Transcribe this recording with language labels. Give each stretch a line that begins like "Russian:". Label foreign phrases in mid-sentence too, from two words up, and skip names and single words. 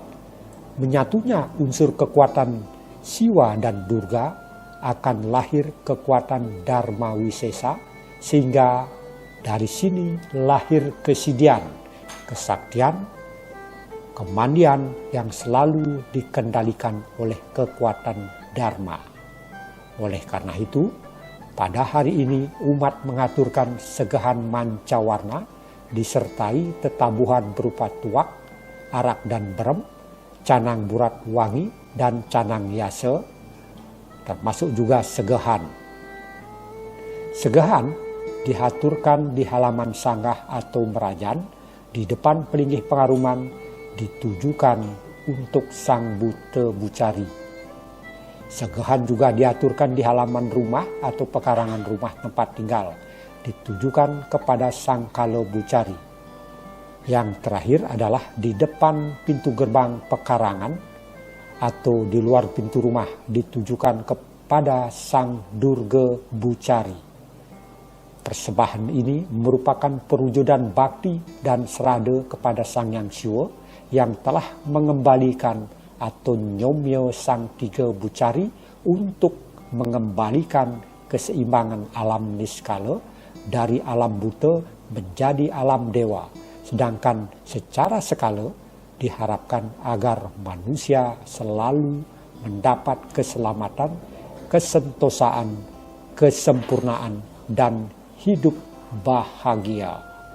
Indonesian: Menyatunya unsur kekuatan Siwa dan Durga akan lahir kekuatan Dharma Wisesa, sehingga dari sini lahir kesidian, kesaktian, kemandian yang selalu dikendalikan oleh kekuatan Dharma. Oleh karena itu, pada hari ini umat mengaturkan segahan mancawarna disertai tetabuhan berupa tuak, arak dan berem, canang burat wangi, dan canang yase, termasuk juga segahan. Segahan dihaturkan di halaman sanggah atau merajan, di depan pelinggih pengaruman, ditujukan untuk sang Buta Bucari. Segahan juga diaturkan di halaman rumah atau pekarangan rumah tempat tinggal, ditujukan kepada sang Kala Bucari. Yang terakhir adalah di depan pintu gerbang pekarangan atau di luar pintu rumah, ditujukan kepada sang Durga Bucari. Persembahan ini merupakan perwujudan bakti dan serada kepada Sang Hyang Siwa yang telah mengembalikan atau nyomyo sang tiga Bucari untuk mengembalikan keseimbangan alam niskala dari alam buta menjadi alam dewa. Sedangkan secara skala diharapkan agar manusia selalu mendapat keselamatan, kesentosaan, kesempurnaan, dan hidup bahagia.